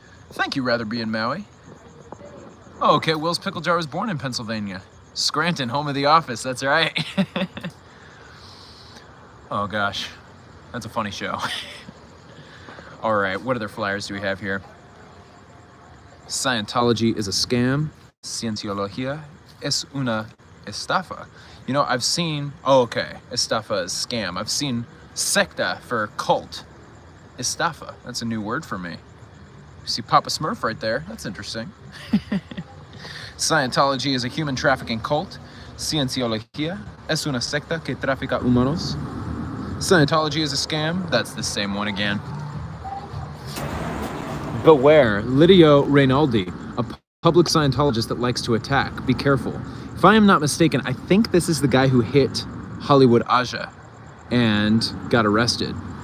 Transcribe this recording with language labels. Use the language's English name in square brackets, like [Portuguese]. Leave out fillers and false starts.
[English] Thank you, Rather Be in Maui. Oh, okay, Will's Pickle Jar was born in Pennsylvania. Scranton, home of The Office, that's right. Oh gosh, that's a funny show. All right, what other flyers do we have here? Scientology is a scam. [Spanish] Cienciología es una estafa. [English] You know, I've seen, oh, okay, estafa is scam. I've seen secta for cult. Estafa, that's a new word for me. You see Papa Smurf right there, that's interesting. Scientology is a human trafficking cult. [Spanish] Cienciología es una secta que trafica humanos. [English] Scientology is a scam, that's the same one again. Beware, Lidio Reynaldi, a public Scientologist that likes to attack. Be careful. If I am not mistaken, I think this is the guy who hit Hollywood Aja and got arrested.